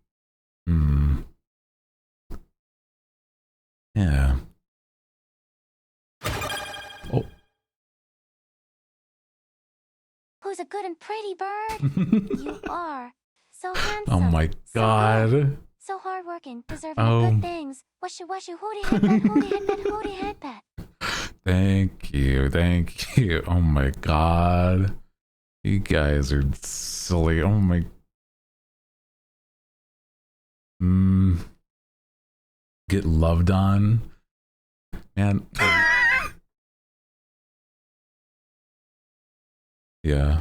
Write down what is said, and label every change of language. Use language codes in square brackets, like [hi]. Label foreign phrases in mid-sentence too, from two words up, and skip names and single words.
[en] Yeah. Oh. Who's a good and pretty bird? You are. So handsome. Oh my god. So hardworking, deserving of good things. Washu washu hooty headpad, hooty headpad, hooty headpad. Thank you, thank you. Oh my god. You guys are silly. Oh my... Get loved on. Man. Yeah.